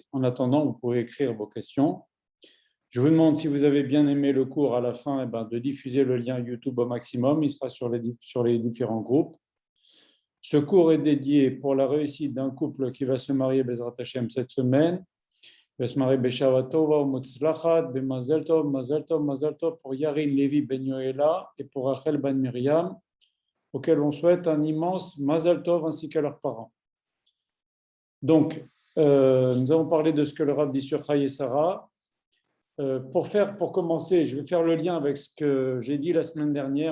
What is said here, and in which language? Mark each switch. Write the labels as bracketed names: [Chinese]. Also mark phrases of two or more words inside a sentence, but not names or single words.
[French] En attendant, vous pouvez écrire vos questions. Je vous demande, si vous avez bien aimé le cours à la fin, de diffuser le lien YouTube au maximum. Il sera sur les différents groupes. Ce cours est dédié pour la réussite d'un couple qui va se marier [Hebrew] בעזרת השם [French] cette semaine. Il va se marier [Hebrew] בשעה טובה, מוצלחת, במזל טוב, מזל טוב, מזל טוב [French] pour Yarin Levi Ben Yoela et pour Rachel Ben Miriam, auxquels on souhaite un immense [Hebrew] מזל טוב [French] ainsi qu'à leurs parents. Donc, nous avons parlé de ce que le Rav dit sur Chayei Sarah. Pour commencer, je vais faire le lien avec ce que j'ai dit la semaine dernière.